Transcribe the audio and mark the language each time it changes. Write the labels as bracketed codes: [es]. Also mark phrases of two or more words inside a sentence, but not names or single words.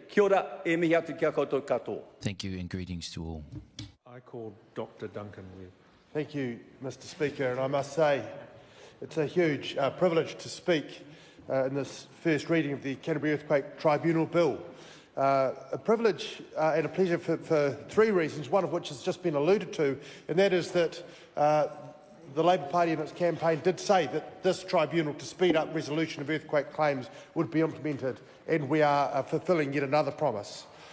[mi] Kia ora, e mihi atu kia koutou katoa. [en] Thank you and greetings to all. I call Dr. Duncan Webb. Thank you, Mr Speaker, and I must say it's a huge privilege to speak in this first reading of the Canterbury Earthquake Tribunal Bill. A privilege and a pleasure for three reasons, one of which has just been alluded to, and that is that the Labour Party in its campaign did say that this tribunal, to speed up resolution of earthquake claims, would be implemented, and we are fulfilling yet another promise.